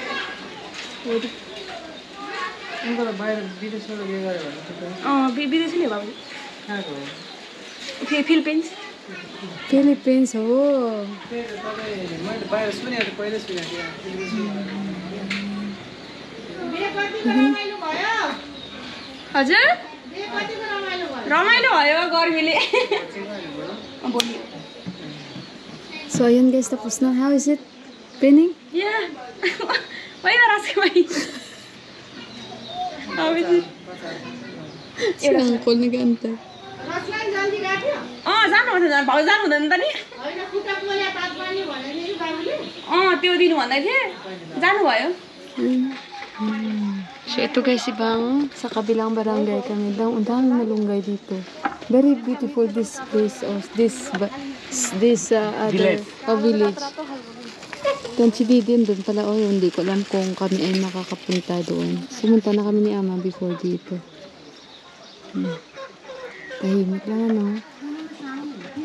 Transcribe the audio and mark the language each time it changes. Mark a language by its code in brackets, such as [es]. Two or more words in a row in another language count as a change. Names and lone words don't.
[ne] विदेशी नि बाबु फिलिपिन्स हो हजुर रमाइलो भयो गर्मीले [tl] So ayun, guys, tapos na. [en] How is it? Pinning? Yeah. Why not ask me? How is it? [tl] Si uncle nag-antay. [ne] जानु भाउ जानु हुँदैन त नि त्यो दिनु भन्दै थिए जानु भयो. [tl] So ito, guys, ibang sa kabilang barangay kami. Ang daming malunggay dito. [en] Very beautiful this place, this other village. [tl] Kanchi din doon pala. Hindi ko alam kung kami ay makakapunta doon. Sumunta na kami ni Ama before dito. Tahimik lang, ano.